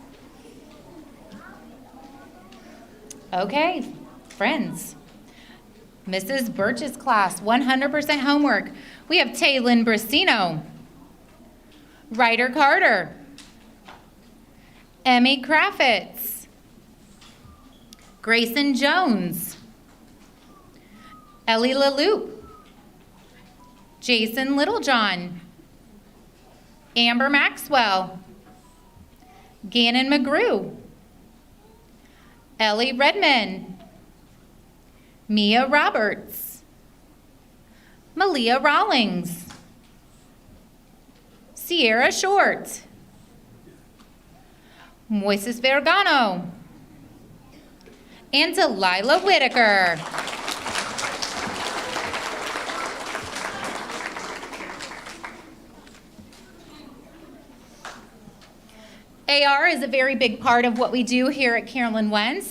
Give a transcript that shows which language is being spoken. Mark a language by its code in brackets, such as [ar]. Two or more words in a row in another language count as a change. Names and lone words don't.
[en] Okay, friends, Mrs. Birch's class, 100% homework. We have Taylin Brasino, Ryder Carter, Emmy Kraftitz, Grayson Jones, Ellie LaLoop, Jason Littlejohn, Amber Maxwell, Gannon McGrew, Ellie Redmond, Mia Roberts, Malia Rawlings, Sierra Short, Moises Vergano, and Delilah Whitaker. AR is a very big part of what we do here at Carolyn Wentz.